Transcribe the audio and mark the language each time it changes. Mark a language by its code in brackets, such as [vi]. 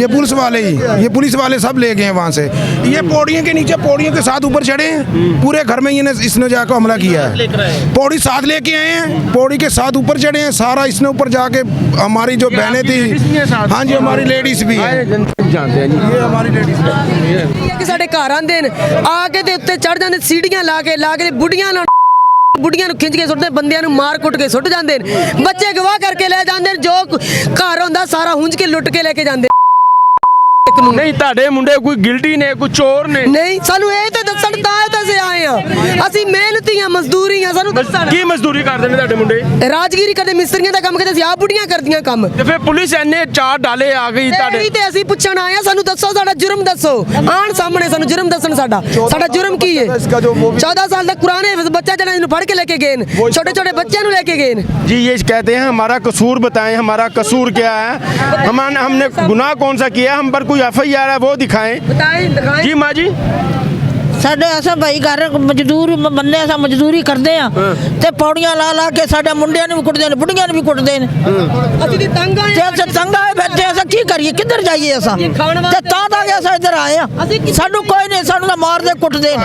[hi] ये पुलिस वाले ही, ये पुलिस वाले सब ले गए हैं वहाँ से। ये पौड़ियों के नीचे, पौड़ियों के साथ ऊपर चढ़े हैं, पूरे घर में इसने जाकर हमला किया है। पौड़ी साथ लेके आए हैं, पौड़ी के साथ ऊपर चढ़े हैं, सारा इसने ऊपर जाके। हमारी जो बहनें थी, हाँ जी, हमारी लेडीज भी है। जानते हैं जी। ये हमारी लेडीज है। [pa] ਇਹ ਕਿ ਸਾਡੇ ਘਰ ਆਂਦੇ ਨੇ ਆ ਕੇ ਤੇ ਉੱਤੇ ਚੜ ਜਾਂਦੇ ਸੀੜੀਆਂ ਲਾ ਕੇ ਬੁੱਢੀਆਂ ਨਾਲ ਬੁੱਢੀਆਂ ਨੂੰ ਖਿੱਚ ਕੇ ਸੁੱਟਦੇ ਬੰਦਿਆਂ ਨੂੰ ਮਾਰ ਕੁੱਟ ਕੇ ਸੁੱਟ ਜਾਂਦੇ ਨੇ ਬੱਚੇ ਗਵਾਹ ਕਰਕੇ ਲੈ ਜਾਂਦੇ ਨੇ ਜੋ ਘਰ ਹੁੰਦਾ ਸਾਰਾ ਹੁੰਜ ਕੇ ਲੁੱਟ ਕੇ ਲੈ ਕੇ ਜਾਂਦੇ नहीं ਤੁਹਾਡੇ ਮੁੰਡੇ ਕੋਈ ਗਿਲਟੀ ਨੇ ਕੋਈ ਚੋਰ ਨੇ ਨਹੀਂ ਸਾਨੂੰ ਇਹ ਤੇ ਦੱਸਣ ਤਾਂ ਅਸੀਂ ਆਏ ਆ ਅਸੀਂ ਮਿਹਨਤੀਆਂ ਮਜ਼ਦੂਰੀ ਆ ਸਾਨੂੰ ਦੱਸਣ ਕੀ ਮਜ਼ਦੂਰੀ ਕਰਦੇ ਨੇ ਤੁਹਾਡੇ ਮੁੰਡੇ ਰਾਜਗੀਰੀ ਕਰਦੇ ਮਿਸਤਰੀਆਂ ਦਾ ਕੰਮ ਕਰਦੇ ਅਸੀਂ ਆਪ ਬੁੱਢੀਆਂ ਕਰਦੀਆਂ ਕੰਮ ਤੇ ਫਿਰ ਪੁਲਿਸ ਐਨੇ ਚਾਰ ਡਾਲੇ ਆ ਗਈ ਤੁਹਾਡੇ ਇਹੀ ਤੇ ਅਸੀਂ ਪੁੱਛਣ ਆਏ ਆ ਸਾਨੂੰ ਦੱਸੋ ਸਾਡਾ ਜੁਰਮ ਦੱਸੋ ਆਣ ਸਾਹਮਣੇ ਸਾਨੂੰ ਜੁਰਮ ਦੱਸਣ ਸਾਡਾ ਜੁਰਮ ਕੀ ਹੈ 14 ਸਾਲ ਦਾ ਪੁਰਾਣੇ ਬੱਚਾ ਜਿਹੜਾ ਇਹਨੂੰ ਫੜ ਕੇ ਲੈ ਕੇ ਗਏ ਨੇ ਛੋਟੇ ਛੋਟੇ ਬੱਚਿਆਂ ਨੂੰ ਲੈ ਕੇ ਗਏ ਨੇ [hi] जी ये कहते हैं हमारा कसूर बताएं हमारा कसूर क्या है हमने गुनाह कौन सा किया हम पर कोई FIR है वो दिखाएं जी माँ जी [pa] ਸਾਡੇ ਅਸਾਂ ਭਾਈ ਘਰ ਮਜ਼ਦੂਰ ਬੰਦੇ ਅਸਾਂ ਮਜ਼ਦੂਰੀ ਕਰਦੇ ਆ ਤੇ ਪੌੜੀਆਂ ਲਾ ਕੇ ਸਾਡੇ ਮੁੰਡਿਆਂ ਨੂੰ ਵੀ ਕੁੱਟਦੇ ਨੇ ਬੁੱਢੀਆਂ ਨੂੰ ਵੀ ਕੁੱਟਦੇ ਨੇ ਅਸੀਂ ਦੀ ਤੰਗ ਆਏ ਤੇ ਅਸਾਂ ਤੰਗ ਆਏ ਬੈਠੇ ਅਸਾਂ ਕੀ ਕਰੀਏ ਕਿੱਧਰ ਜਾਈਏ ਅਸਾਂ ਤੇ ਤਾਂ ਅਸਾਂ ਇੱਧਰ ਆਏ ਆ ਸਾਨੂੰ ਕੋਈ ਨਹੀਂ ਸਾਨੂੰ ਤਾਂ ਮਾਰਦੇ ਕੁੱਟਦੇ ਨੇ